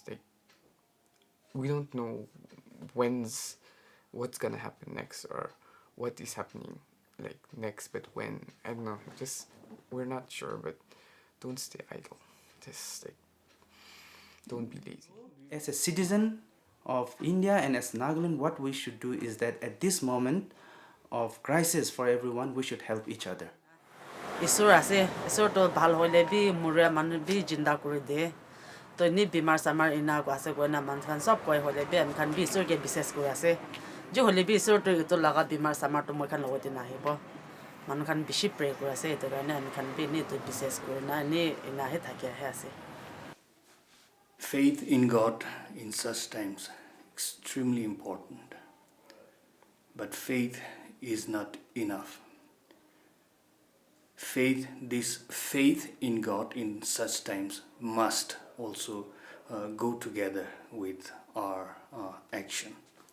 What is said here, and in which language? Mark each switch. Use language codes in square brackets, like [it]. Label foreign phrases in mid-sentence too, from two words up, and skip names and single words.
[en] Like, we don't know what's gonna happen next or what is happening like next, but when, I don't know, just we're not sure, but don't stay idle. Just like, don't be lazy. As a citizen of India and as Nagaland, what we should do is that at this moment of crisis for everyone, we should help each other. [nag] Isur ase, isur to bhal hoile bi mure manu bi jinda kori de. To ni bimar samar ina ko ase ko na man khan sob koi hoile bi am khan bi isur ke bises kori ase. Jo hoile bi isur to laga bimar samar to moi khan logoti na hibo. Man khan bishi pray kori ase to na am khan bi ni to bises kori na ni ina he thake he ase. [en] Faith in God in such times extremely important. But faith is not enough. This faith in God in such times must also go together with our action.